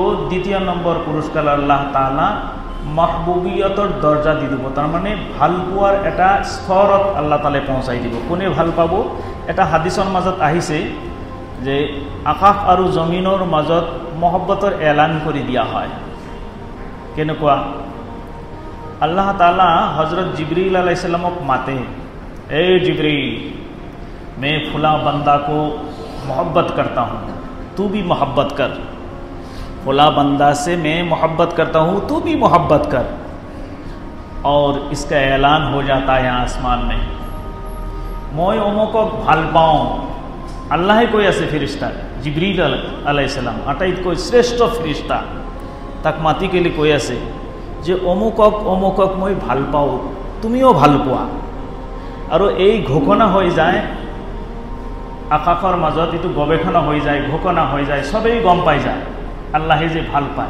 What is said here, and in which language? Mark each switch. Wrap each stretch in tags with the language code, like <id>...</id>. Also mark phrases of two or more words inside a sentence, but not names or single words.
<as>দ্বিতীয় নম্বৰ পুৰস্কাৰ আল্লাহ তাআলা মাহবুবিয়তৰ দৰ্জা দি দিব, তাৰমানে ভাল পোৱাৰ এটা স্তৰত আল্লাহ তাআলাই পৌঁছাই দিব। কোনে ভাল পাব? এটা হাদিছৰ মাজত আহিছে যে আকাশ আৰু জমিনৰ মাজত মহব্বতৰ এলান কৰি দিয়া হয়। কেনেকুৱা? আল্লাহ তাআলা হযরত জিব্ৰীল আলাইহি ছালামক মাতে,</as> <hi>ए जिब्रील, मैं फला बंदा को मोहब्बत करता हूँ, तू भी मोहब्बत कर। फला बंदा से मैं मोहब्बत करता हूँ, तू भी मोहब्बत कर। और इसका ऐलान हो जाता है आसमान में, मैं</hi> <as>অমুকক ভাল পাওঁ। আল্লাহে কৈ আছে ফেরেশতা জিবरील</as> <ar>عليه السلام,</ar> <as>আটাইতকৈ শ্রেষ্ঠ ফেরেশতা, তাক মাতি কেলি কৈ আছে যে অমুকক অমুকক মই ভাল পাওঁ, তুমিও ভাল পোৱা, আৰু এই ঘোষণা হৈ যায় আকাশৰ মাজত, এইটো গৱেষণা হৈ যায়, ঘোষণা হৈ যায়, চবেই গম পাই যায় আল্লাহে যে ভাল পায়।</as>